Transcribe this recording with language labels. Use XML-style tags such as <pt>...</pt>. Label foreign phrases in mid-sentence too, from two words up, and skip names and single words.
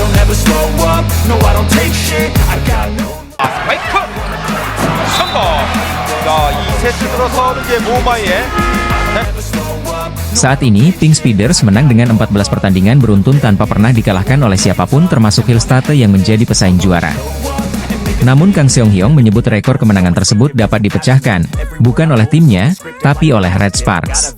<en>never slow up, no I don't take shit, I got no.</en> <ko>스파이크 성공. 자, 2세트 들어서는 이제 모마이의</ko> <id>Saat ini, Pink Speeders menang dengan 14 pertandingan beruntun tanpa pernah dikalahkan oleh siapapun termasuk Hillstate yang menjadi pesaing juara. Namun Kang Seong Hyung menyebut rekor kemenangan tersebut dapat dipecahkan, bukan oleh timnya, tapi oleh Red Sparks.</id>